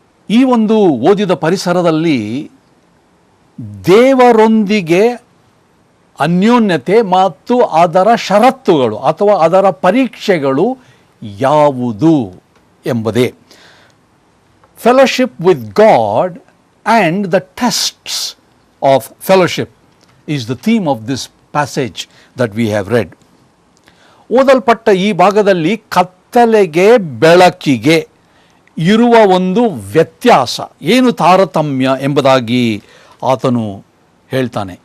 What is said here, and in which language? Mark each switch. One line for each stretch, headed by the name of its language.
Kannada: ಈ ಒಂದು ಓದಿದ ಪರಿಸರದಲ್ಲಿ ದೇವರೊಂದಿಗೆ ಅನ್ಯೋನ್ಯತೆ ಮತ್ತು ಅದರ ಷರತ್ತುಗಳು ಅಥವಾ ಅದರ ಪರೀಕ್ಷೆಗಳು ಯಾವುದು ಎಂಬುದೇ.
English: Fellowship with God and the tests of fellowship is the theme of this passage that we have read.
Kannada: ಓದಲ್ಪಟ್ಟ ಈ ಭಾಗದಲ್ಲಿ ಕತ್ತಲೆಗೆ ಬೆಳಕಿಗೆ ಇರುವ ಒಂದು ವ್ಯತ್ಯಾಸ ಏನು, ತಾರತಮ್ಯ ಎಂಬುದಾಗಿ ಆತನು ಹೇಳ್ತಾನೆ.